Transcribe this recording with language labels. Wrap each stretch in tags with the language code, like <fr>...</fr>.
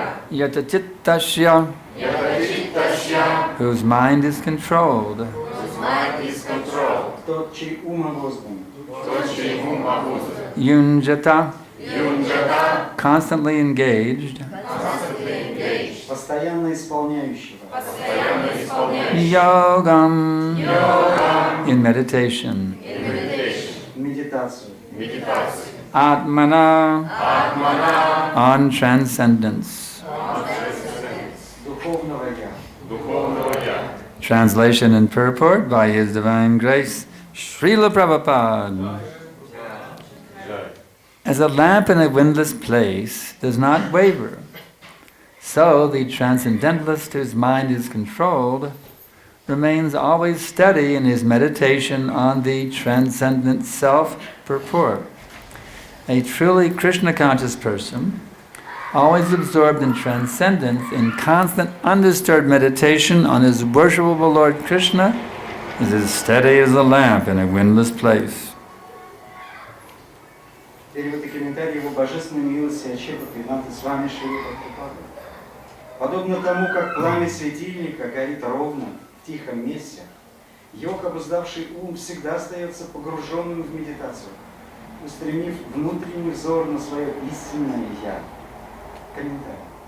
<en>Yatachittasya whose mind is controlled.</en> <ru>Тот, чей ум обуздан.</ru> <en>Yunjata constantly engaged.</en> <ru>Постоянно исполняющего.</ru> <en>Yogam in meditation.</en> <ru>Медитацию.</ru> <en>Atmana on transcendence.</en> <ru>Духовного я.</ru> <en>Translation and purport by His Divine Grace, Srila Prabhupada. As a lamp in a windless place does not waver, so the transcendentalist whose mind is controlled remains always steady in his meditation on the transcendent self purport. A truly Krishna-conscious person, always absorbed in transcendence, in constant undisturbed meditation on his worshipable Lord Krishna, is as steady as a lamp in a windless place.</en> <ru>Перевод и комментарий его божественной милости Ачепа Придханта с вами Шрила Прабхупады. Подобно тому, как пламя светильника горит ровно, в тихом месте, йог, обуздавший ум, всегда остается погруженным в медитацию, устремив внутренний взор на свое истинное «Я». Комментарий.</ru>